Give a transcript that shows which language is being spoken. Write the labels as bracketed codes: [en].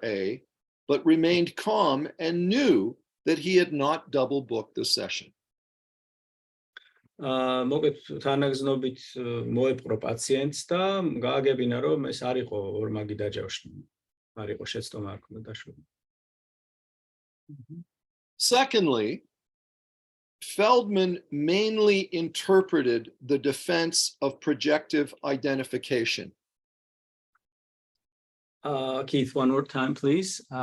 [en] A, but remained calm and knew that he had not double booked the session. [ka] მოგეთ თანაგრძნობით მოეპყრო პაციენტს და გააგებინა, რომ ეს არ იყო ორმაგი დაჯავში, არ იყო შეცდომა არ ქონდა დაშვება. [en] Secondly, Feldman mainly interpreted the defense of projective identification. Keith, one more time, please.